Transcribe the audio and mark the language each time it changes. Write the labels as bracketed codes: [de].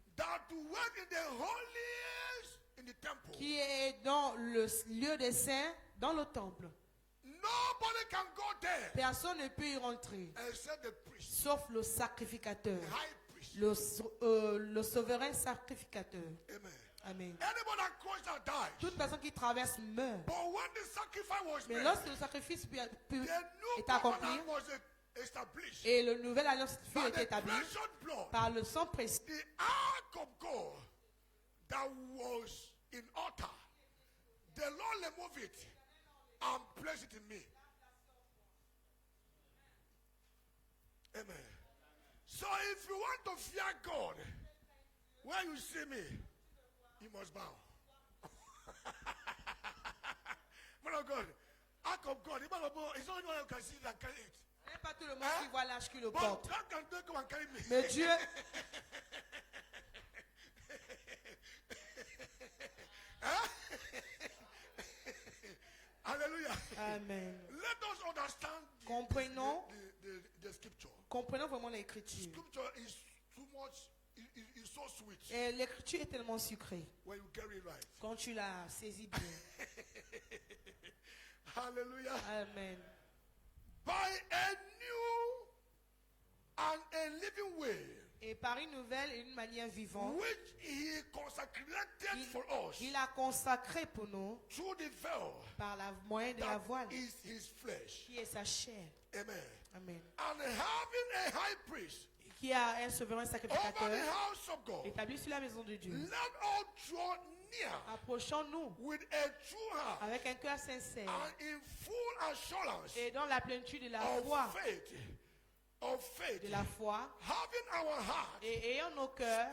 [en] that dwelt in the holies in the temple. [fr] qui est dans le lieu des saints, dans le temple. [en] Nobody can go there [fr] Personne ne peut y rentrer, [en] except the priest, [fr] sauf le sacrificateur, [en] the high priest. [fr] le souverain sacrificateur. Amen. Amen. [en] Anybody that crossed that died. [fr] Toute personne qui traverse meurt. [en] But when the sacrifice was [fr] Mais [en] made, [fr] lorsque le sacrifice [en] the new [fr] est accompli [en] covenant was established [fr] et le nouvel alliance fut [en] by the [fr] établi [en] precious blood. [fr] par le sang précieux, [en] The ark of God that was in altar, the Lord removed it and placed it in me. Amen. So if you want to fear God, when you see me, you must bow. Man of God, ark of God, it's not anyone who can see it and carry it. [fr] ce n'est pas tout le monde qui voit l'arche qui le [en] But [fr] porte. [en] God can take come and carry me. [fr] Mais Dieu, Hallelujah. Amen. [en] Let us understand [fr] Comprenons. [en] the scripture. [fr] Comprenons vraiment l'écriture. [en] Scripture is too much, is so sweet [fr] Et l'écriture est tellement sucrée [en] when you get it right. [fr] quand tu la saisis bien. Hallelujah. Amen. [en] By a new and a living way, [fr] Et Et par une nouvelle et une manière vivante, [en] which he consecrated for us [fr] il a consacré pour nous [en] through the veil [fr] par la moyen de la [en] that [fr] voile, [en] is his flesh. [fr] qui est sa chair. Amen. Amen. [en] And having a high priest [fr] Qui a un souverain [en] over the [fr] sacrificateur [en] house of God, [fr] établi sur la maison de Dieu. [en] let all draw near [fr] Approchons-nous [en] with a true heart [fr] avec un cœur sincère [en] and in full assurance [fr] et dans la plénitude de la foi, [en] of faith, [fr] de la foi, [en] having our heart [fr] et ayant nos cœurs